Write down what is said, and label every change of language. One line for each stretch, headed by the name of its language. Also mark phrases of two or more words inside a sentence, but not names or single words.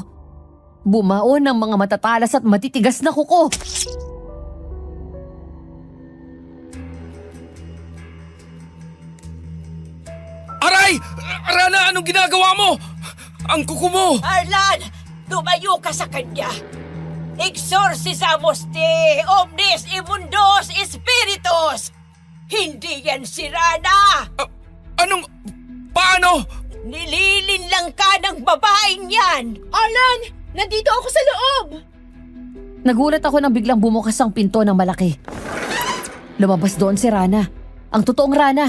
Filipino: Bumaon ang mga matatalas at matitigas na kuko. Aray! Rana, anong ginagawa mo? Ang kuko mo! Arlan, tumayo ka sa kanya.
Latin: Exorcisamos de omnis immundos spiritus.
Filipino: Hindi yan si Rana. Anong... Paano? Nililin lang ka ng babaeng yan. Arlan! Nandito ako sa loob! Nagulat ako nang biglang bumukas ang pinto ng malaki. Lumabas doon si Rana. Ang totoong Rana.